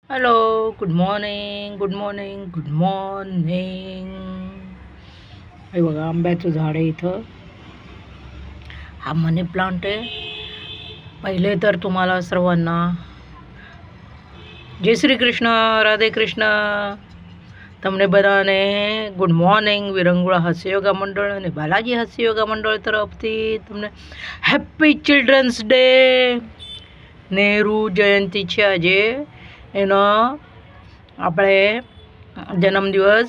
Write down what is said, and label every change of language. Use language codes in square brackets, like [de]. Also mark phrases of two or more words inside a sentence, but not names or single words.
[en] Hello, good morning, good morning, good morning. [mr] हे बघा आंब्याचं झाड आहे इथं. हा मनी प्लांट आहे. पहिले तर तुम्हाला सर्वांना जय श्री कृष्ण, राधे कृष्ण. [gu] તમને બધાને [en] good morning. [gu] વિરંગુળા હાસ્ય યોગા મંડળ અને બાલાજી હાસ્ય યોગા મંડળ તરફથી તમને [en] happy children's day. [gu] નેહરુ જયંતિ છે આજે, એનો આપણે જન્મદિવસ.